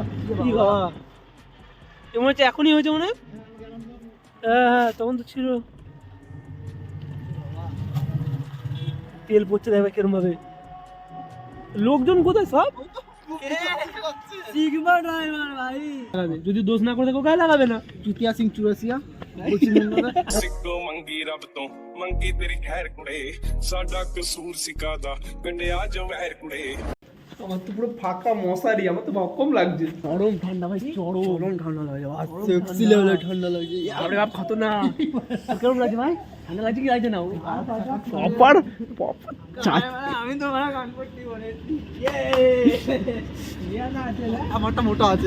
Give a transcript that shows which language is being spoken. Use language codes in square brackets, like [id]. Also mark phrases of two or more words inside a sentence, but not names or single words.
[bn] কি গো এমন হচ্ছে এখনই হয়েছে মনে হ্যাঁ তখন তো ছিল তেল পড়ছে দেখবে কিরম ভাবে লোকজন কোথায় সব [en] sigma driver [bn] ভাই যদি দোষ না করে দেখো গায়ে লাগাবে না চুতিয়া সিং চুরাসিয়া [pa] ਸਿੱਕੋ ਮੰਗੀ ਰੱਬ ਤੋਂ ਮੰਗੀ ਤੇਰੀ ਖੈਰ ਕੁੜੇ ਸਾਡਾ ਕਸੂਰ ਸਿਕਾਦਾ ਪਿੰਡਿਆ ਜੋ ਵੈਰ ਕੁੜੇ [bn] আমার তো পুরো ফাঁকা মশারি আমার তো কম লাগছে গরম ঠান্ডা ভাই চরম ঠান্ডা লাগে সেক্সি লেভেলে ঠান্ডা লাগে আরে বাপ কত না কেমন লাগছে ভাই ঠান্ডা লাগছে কি লাগছে না পপার আমি তো মানে গান করতে বলে আমারটা মোটা আছে